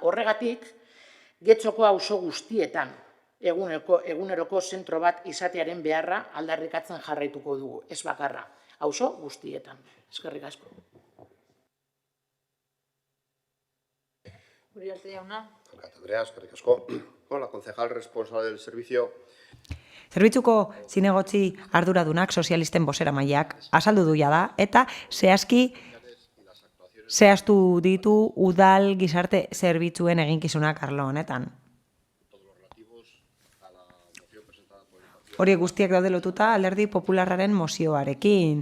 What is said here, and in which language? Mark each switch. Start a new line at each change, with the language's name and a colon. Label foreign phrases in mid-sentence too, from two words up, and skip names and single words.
Basque: Horregatik, Getxoko auzo guztietan eguneroko zentro bat izatearen beharra aldarrikatzen jarraituko dugu, ez bakarra, auzo guztietan. Eskerrik asko. Uriarte jauna. Andrea, eskerrik asko.
Spanish: La concejal responsable del servicio.
Basque: Zerbitzuko zinegotzi arduradunak sozialisten bozeramaileak azaldu duia da, eta zehaztu ditu udal gizarte zerbitzuen eginkizunak arlo honetan. Horiek guztiak daude lotuta Alderdi Popularraren mozioarekin.